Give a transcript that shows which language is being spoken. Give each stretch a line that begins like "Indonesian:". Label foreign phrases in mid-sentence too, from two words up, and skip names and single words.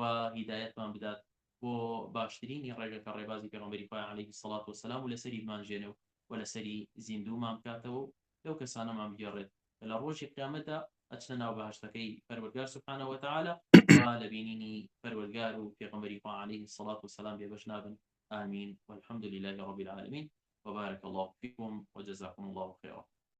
Central Kurdish: هیدایەتمان بدات بۆ باشترینی ڕێگە کە ڕێبازی پێغەمبەری خوا
Arabic: عەلەیهی السەڵات وەسەلام
Central Kurdish: و لەسەری بمانژێنێ و لەسەری زیندوومان بکاتەوە لەو کەسانەمان بگێڕێت لە ڕۆژی قیامەتدا ئەچنە ناو بەهەشتەکەی پەروەردگار
Arabic: سوبحانە وتەعالە
Central Kurdish: و لە بینینی پەروەردگار و پێغەمبەری خوا عەلەیهی السەڵات وەسەلام بێبەش نابن
Arabic: آمين والحمد لله رب العالمين وبارك الله فيكم وجزاكم الله خيرا